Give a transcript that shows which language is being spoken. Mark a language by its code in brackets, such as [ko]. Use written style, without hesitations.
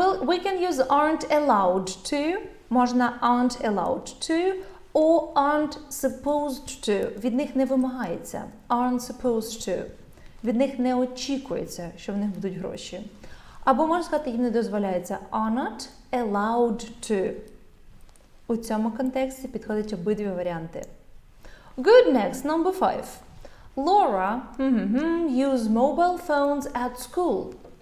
[en] We can use aren't allowed to, можна aren't allowed to, or aren't supposed to. [uk] Від них не вимагається. [en] Aren't supposed to. [uk] Від них не очікується, що в них будуть гроші. Або можна сказати, їм не дозволяється. [en] Are not allowed to. [uk] У цьому контексті підходять обидві варіанти. [en] Good, next, number 5. Laura use mobile phones at school.